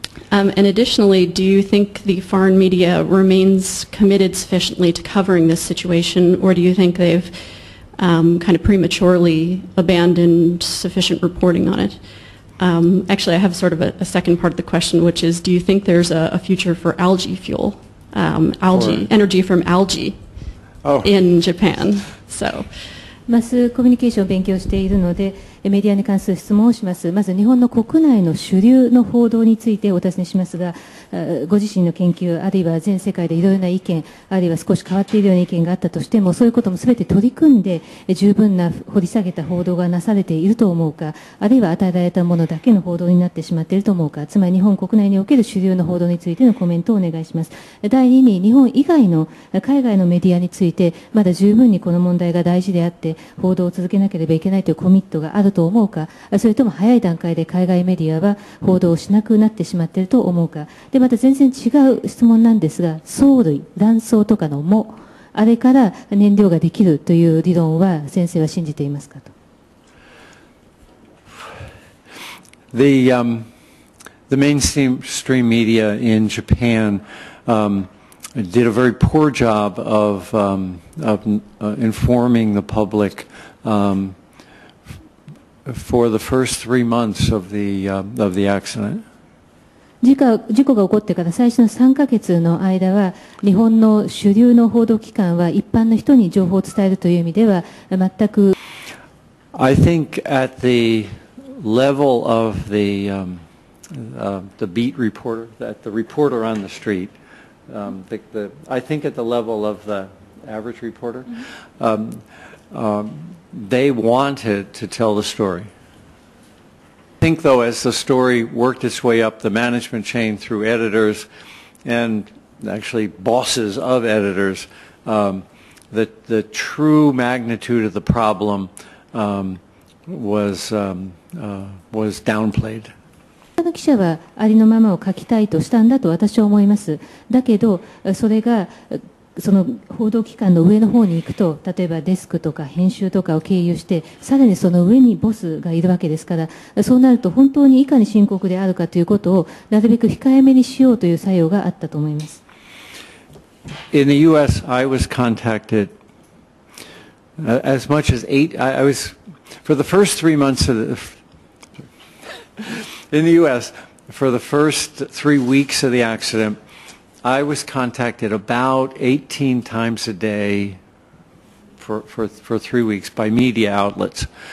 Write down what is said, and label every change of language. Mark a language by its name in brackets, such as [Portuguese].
[English] And additionally, do you think the foreign media remains committed sufficiently to covering this situation, or do you think they've kind of prematurely abandoned sufficient reporting on it? Actually, I have sort of a second part of the question, which is, do you think there's a future for algae fuel, energy from algae in Japan? So. [Japanese] マスコミュニケーションを勉強しているのでメディアに関する質問をします。まず日本の国内の主流の報道についてお尋ねしますが、ご自身の研究あるいは全世界でいろいろな意見あるいは少し変わっているような意見があったとしても、そういうこともすべて取り組んで十分な掘り下げた報道がなされていると思うか、あるいは与えられたものだけの報道になってしまっていると思うか、つまり日本国内における主流の報道についてのコメントをお願いします。第2に日本以外の海外のメディアについてまだ十分にこの問題が大事であって報道を続けなければいけないというコミットがあると思うか、それとも早い段階で海外メディアは報道をしなくなってしまっていると思うか。でまた全然違う質問なんですが、藻類卵巣とかの藻あれから燃料ができるという理論は先生は信じていますかと。 [English] The mainstream media in Japan did a very poor job of informing the public for the first 3 months of the accident. [Japanese] 事故が起こってから最初の3ヶ月の間は日本の主流の報道機関は一般の人に情報を伝えるという意味では全く [English] I think at the level of the beat reporter, at the reporter on the street, I think at the level of the average reporter, they wanted to tell the story. I think, though, as the story worked its way up the management chain through editors and actually bosses of editors, the true magnitude of the problem was downplayed. [Japanese] 記者はありのままを書きたいとしたんだと私は思います。だけどそれがその報道機関の上の方に行くと、例えばデスクとか編集とかを経由してさらにその上にボスがいるわけですから、そうなると本当にいかに深刻であるかということをなるべく控えめにしようという作用があったと思います。 [English] In the U.S., I was contacted as much as 8. I was for the first 3 months of in the U.S. for the first 3 weeks of the accident. I was contacted about 18 times a day for 3 weeks by media outlets.